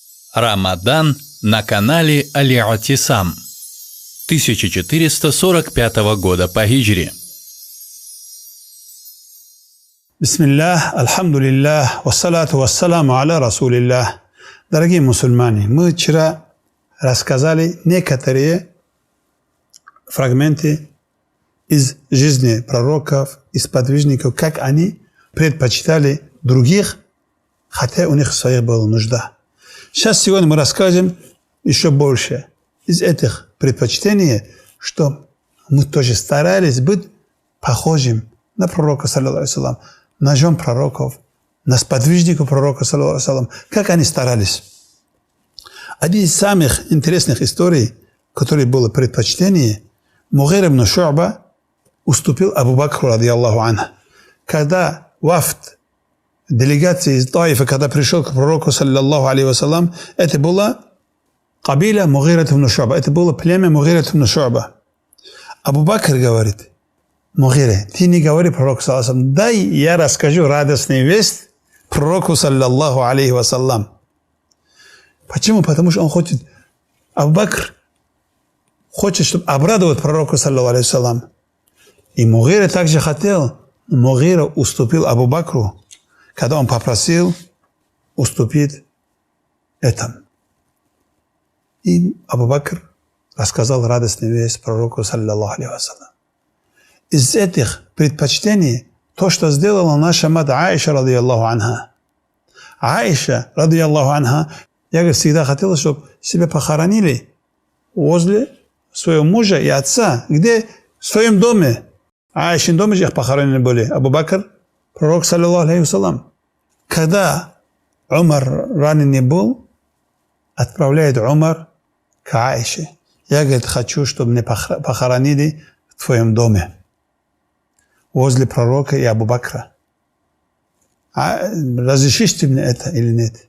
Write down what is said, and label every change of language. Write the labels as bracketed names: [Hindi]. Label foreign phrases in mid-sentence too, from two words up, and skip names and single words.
[Russian] Рамадан на канале Аль-Атисам 1445 года по хиджре. Бисмиллах, [Arabic] الحمد لله، والصلاة والسلام على رسول الله. [Russian] Дорогие мусульмане, мы вчера рассказали некоторые фрагменты из жизни пророков, из подвижников, как они предпочитали других, хотя у них своих была нужда. Сейчас сегодня мы расскажем еще больше из этих предпочтений, что мы тоже старались быть похожим на пророка, [Arabic] صلى الله عليه وسلم, [Russian] на жен пророков, на сподвижников пророка, [Arabic] صلى الله عليه وسلم, [Russian] как они старались. Один из самых интересных историй, который было предпочтение, Мугира ибн Шу'ба уступил Абу Бакру, [Arabic] رضي الله عنه. [Russian] Когда вафд делегация из Таифа, когда пришел к пророку, [Arabic] صلى الله عليه وسلم, [Russian] это была кабиля Мугира ибн Шу'ба, это было племя Мугира ибн Шу'ба. Абу Бакр говорит: Мугире, ты не говори пророку, [Arabic] صلى الله عليه وسلم, [Russian] дай я расскажу радостную весть пророку, [Arabic] صلى الله عليه وسلم. [Russian] Почему? Потому что он хочет, Абу Бакр хочет, чтобы обрадовать пророку, [Arabic] صلى الله عليه وسلم. [Russian] И Мугира также хотел, Мугира уступил Абу Бакру, когда он попросил уступить этому. И Абу Бакр рассказал радостную весть пророку, [Arabic] صلى الله عليه وسلم. [Russian] Из этих предпочтений то, что сделала наша мать Аиша, [Arabic] رضي الله عنها. Аиша, رضي الله عنها, [Russian] я всегда хотела, чтобы себя похоронили возле своего мужа и отца, где в своем доме. Аишин доме их похоронены были. [Arabic] Абу Бакр, пророк, صلى الله عليه وسلم. [Russian] Когда Умар раненый был, отправляет Умар к Аише. Я, говорит, хочу, чтобы меня похоронили в твоем доме, возле пророка и Абу Бакра. Разрешишь ты мне это или нет?